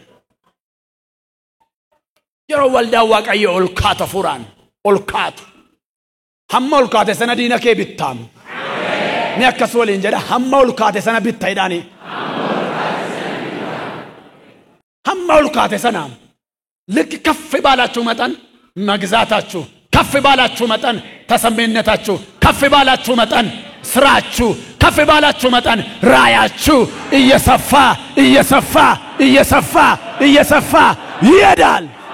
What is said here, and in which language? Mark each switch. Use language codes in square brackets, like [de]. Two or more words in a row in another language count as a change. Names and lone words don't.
[om] Yeroo waldaan waaqayyo ol kaatu hafuuraan ol kaatu. Hamma ol kaate sana diina kee bittaam. Ni akkas waliin jedha hamma ol kaate sana bittaidhaani. Hamma ol kaate sana [am] ልክ ከፍ ባላችሁ መጠን መግዛታችሁ ከፍ ባላችሁ መጠን ተሰሚነታችሁ ከፍ ባላችሁ መጠን ስራችሁ ከፍ ባላችሁ መጠን ራያችሁ እየሰፋ እየሰፋ እየሰፋ እየሰፋ ይሄዳል።